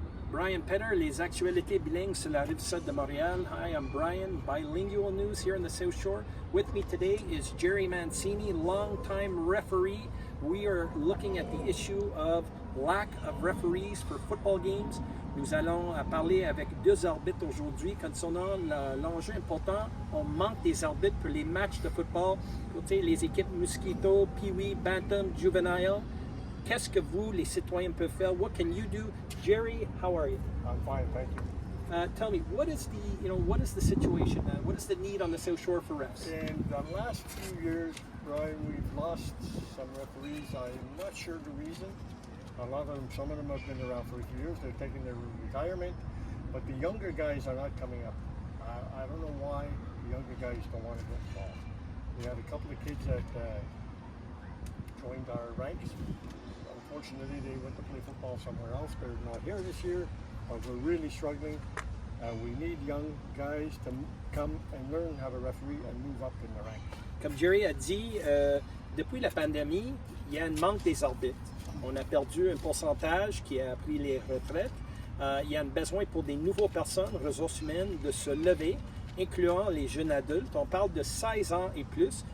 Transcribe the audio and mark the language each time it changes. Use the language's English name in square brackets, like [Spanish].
[French] Brian Petter, les actualités bilingues sur la rive sud de Montréal. [English] Hi, I'm Brian, bilingual news here in the South Shore. With me today is Jerry Mancini, longtime referee. We are looking at the issue of lack of referees for football games. [French] Nous allons parler avec deux arbitres aujourd'hui concernant l'enjeu important. On manque des arbitres pour les matchs de football, pour les équipes Mosquito, Pee-wee, Bantam, Juvenile. Qu'est-ce que vous, les citoyens, peuvent faire? [English] What can you do? Jerry, how are you? I'm fine, thank you. Tell me, what is the situation? What is the need on the South Shore for refs? In the last few years, Brian, we've lost some referees. I'm not sure the reason. Some of them have been around for a few years. They're taking their retirement, but the younger guys are not coming up. I don't know why the younger guys don't want to get involved. We had a couple of kids that joined our ranks. Unfortunately, they went to play football somewhere else. They're not here this year. We're really struggling. We need young guys to come and learn how to referee and move up in the ranks. [French] Comme Jerry a dit, depuis la pandémie, il y a un manque des arbitres. On a perdu un pourcentage qui a pris les retraites. Il y a un besoin pour des nouvelles personnes, ressources humaines, de se lever, incluant les jeunes adultes. On parle de 16 ans et plus.